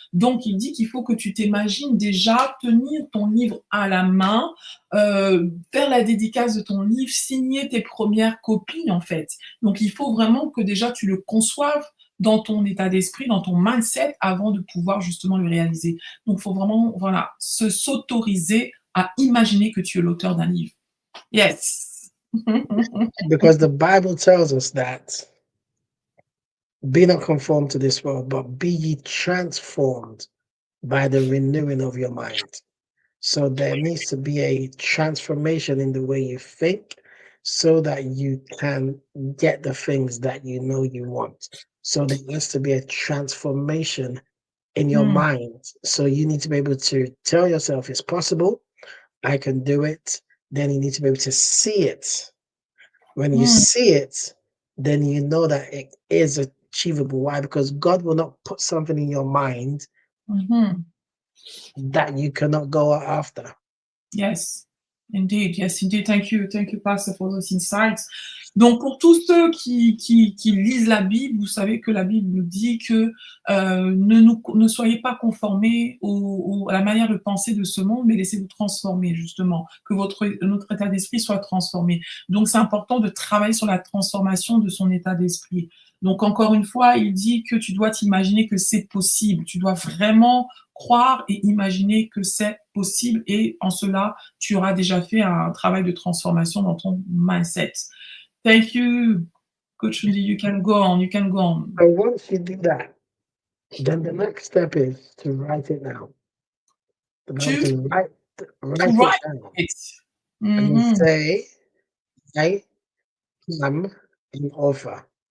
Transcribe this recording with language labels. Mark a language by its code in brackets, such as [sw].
[fr] Donc il dit qu'il faut que tu t'imagines déjà tenir ton livre à la main, faire la dédicace de ton livre, signer tes premières copies en fait. Donc il faut vraiment que déjà tu le conçoives dans ton état d'esprit, dans ton mindset avant de pouvoir justement le réaliser. Donc, il faut vraiment, voilà, s'autoriser à imaginer que tu es l'auteur d'un livre. [en] Yes. Because the Bible tells us that be not conformed to this world, but be ye transformed by the renewing of your mind. So there needs to be a transformation in the way you think so that you can get the things that you know you want. So there needs to be a transformation in your Mm, mind. So you need to be able to tell yourself it's possible, I can do it. Then you need to be able to see it. When you mm, see it, then you know that it is achievable. Why? Because God will not put something in your mind mhm. that you cannot go after. Yes, indeed. Yes, indeed. Thank you, Pastor, for those insights. [fr] Donc, pour tous ceux qui lisent la Bible, vous savez que la Bible nous dit que ne soyez pas conformés à la manière de penser de ce monde, mais laissez-vous transformer, justement, que notre état d'esprit soit transformé. Donc, c'est important de travailler sur la transformation de son état d'esprit. Donc, encore une fois, il dit que tu dois t'imaginer que c'est possible. Tu dois vraiment croire et imaginer que c'est possible et en cela, tu auras déjà fait un travail de transformation dans ton mindset. [en] Thank you, Coach Tunji. You can go on. You can go on. And once you do that, then the next step is to write it down. The Bible To says, to write it write down it. and then Mhm. say, I am an author.